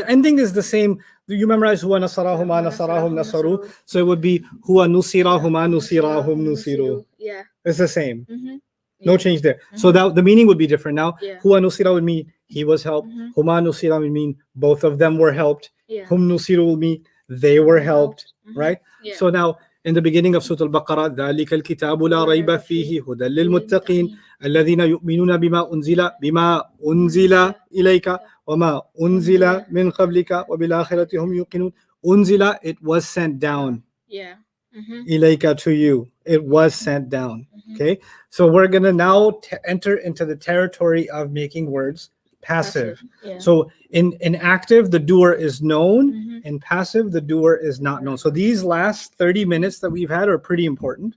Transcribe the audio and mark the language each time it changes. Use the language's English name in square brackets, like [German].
[English] The ending is the same. You memorize [Arabic] huwa nasarahuma nasarahum nasaru, [English] so it would be [Arabic] huwa nusirahuma nusirahum nusiru. [English] Yeah. It's the same. Mm-hmm. No change there. So that the meaning would be different. Now, Yeah. [Arabic] huwa nusira [English] would mean he was helped. Mhm. [Arabic] Huma nusira [English] would mean both of them were helped. Yeah. [Arabic] Hum nusiru [English] will mean they were helped, Mhm. right? Yeah. [Arabic] So now, in the beginning of Surah Al-Baqarah, ذَلِكَ الْكِتَابُ لَا رَيْبَ فِيهِ هُدًى لِلْمُتَّقِينَ الَّذِينَ يُؤْمِنُونَ بما أنزل إليك وما أنزل من قبلك وبالآخرة هم يوقنون. [English] أنزل, it was sent down. Yeah. Mm-hmm. [Arabic] Ilayka, [English] to you, it was sent down. Mhm. Okay, so we're gonna now enter into the territory of making words passive. Yeah. So in active, the doer is known. Mhm. In passive, the doer is not known. So these last 30 minutes that we've had are pretty important.